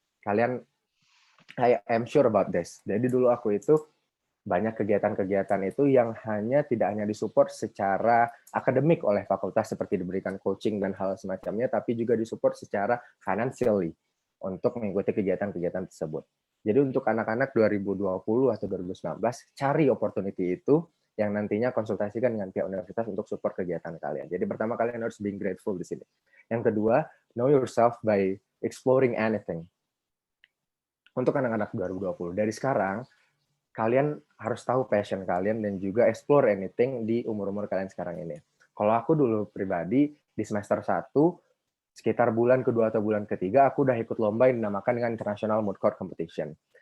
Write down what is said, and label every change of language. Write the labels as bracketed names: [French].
[Indonesian] Kalian, [English] I am sure about this. [Indonesian] Jadi dulu aku itu banyak kegiatan-kegiatan itu yang tidak hanya disupport secara akademik oleh fakultas seperti diberikan coaching dan hal semacamnya, tapi juga disupport secara financially untuk mengikuti kegiatan-kegiatan tersebut. Jadi untuk anak-anak 2020 atau 2019, cari opportunity itu yang nantinya konsultasikan dengan pihak universitas untuk support kegiatan kalian. Jadi pertama kalian harus [English] being grateful [Indonesian] di sini. Yang kedua, [English] know yourself by exploring anything. [Indonesian] Untuk anak-anak 2020, dari sekarang, kalian harus tahu passion kalian dan juga [English] explore anything [Indonesian] di umur-umur kalian sekarang ini. Kalau aku dulu pribadi, di semester 1, sekitar bulan kedua atau bulan ketiga, aku udah ikut lomba yang dinamakan dengan International Moot Court Competition.